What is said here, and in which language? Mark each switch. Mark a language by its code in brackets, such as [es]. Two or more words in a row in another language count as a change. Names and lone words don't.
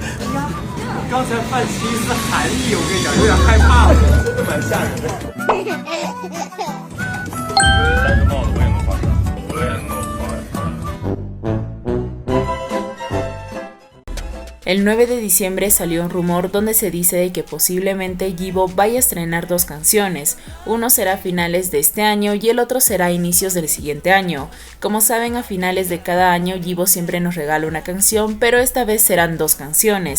[zh] 刚才范奇一丝寒意，我跟你讲，有点害怕了，真的蛮吓人的。戴个帽子我也能画上，我也能画。 [es] El 9 de diciembre salió un rumor donde se dice de que posiblemente Yibo vaya a estrenar 2 canciones, uno será a finales de este año y el otro será a inicios del siguiente año. Como saben, a finales de cada año Yibo siempre nos regala una canción, pero esta vez serán 2 canciones.